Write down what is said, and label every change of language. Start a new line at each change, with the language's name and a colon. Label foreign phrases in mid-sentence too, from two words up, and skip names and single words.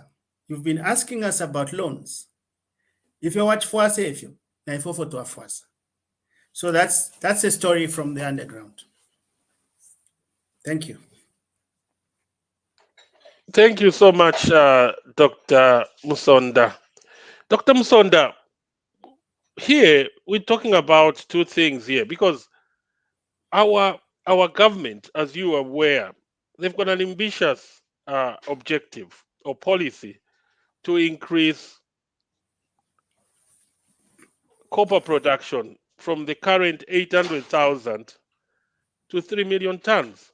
English: You've been asking us about loans. If you watch Fuasa, if you to Fuasa. So that's a story from the underground. Thank you. Thank you so much, Dr. Musonda. Dr. Musonda, here we're talking about two things here because our government, as you are aware, they've got an ambitious objective or policy to increase copper production from the current 800,000 to 3 million tons.